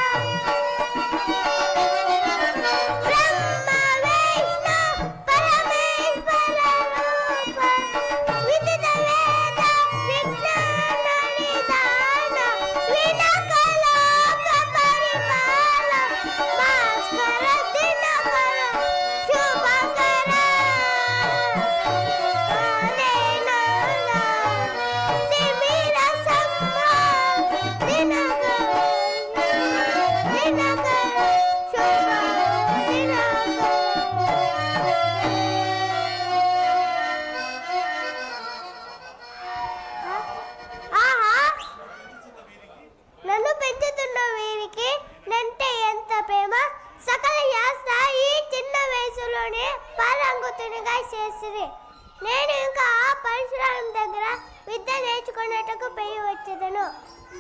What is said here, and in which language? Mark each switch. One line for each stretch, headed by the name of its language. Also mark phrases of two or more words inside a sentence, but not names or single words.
Sanskrit: ಬ್ರಹ್ಮ ವಿಷ್ಣು ಪರಮೇಶ್ವರ ರೂಪ ವಿದಿತ ವೇದ ವಿಜ್ಞಾನ ನಿಧಾನ ವಿನಕಲೋಕ ಪರಿಪಾಲ ಭಾಸ್ಕರ ದಿನಕರ ಶುಭಕರ ತಿಮಿರ ಸಂಭ ದಿನಕರ ದಿನಕರ ಶುಭ నన్ను
Telugu: పెంచుతున్న వీరికి నంటే ఎంత ప్రేమ సకల శాస్త్ర ఈ చిన్న వయసులోనే పారంగుతునిగా చేసిరి నేను ఇంకా ఆ పరశురాం దగ్గర విద్య నేర్చుకున్నట్టుకు పెయి వచ్చేదను